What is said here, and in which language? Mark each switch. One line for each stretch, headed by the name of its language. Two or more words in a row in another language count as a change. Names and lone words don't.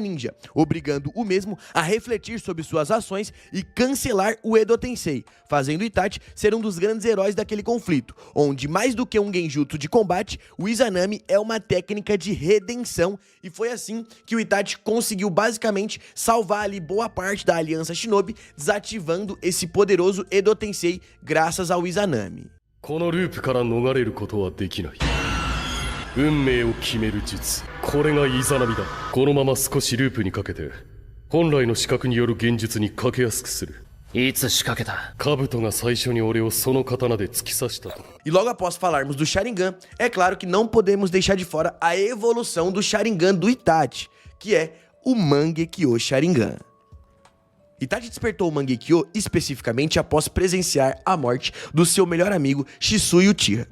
Portuguese: Ninja, obrigando o mesmo a refletir sobre suas ações e cancelar o Edo Tensei, fazendo Itachi ser um dos grandes heróis daquele conflito, onde mais do que um genjutsu de combate, o Izanami é uma técnica de redenção, e foi assim que o Itachi conseguiu basicamente salvar ali boa parte da Aliança Shinobi, desativando esse poderoso Edo Tensei graças ao Izanami.
Japanese: このループから逃れることはできない。運命を決める術、これがイザナミだ。このまま少しループにかけて本来の視覚による現術にかけやすくする。いつ仕掛けた？兜が最初に俺をその刀で突き刺したと。
Portuguese: E logo após falarmos do Sharingan, é claro que não podemos deixar de fora a evolução do Sharingan do Itachi, que é o Mangekyo Sharingan. Itachi despertou o Mangekyo especificamente após presenciar a morte do seu melhor amigo Shisui Uchiha.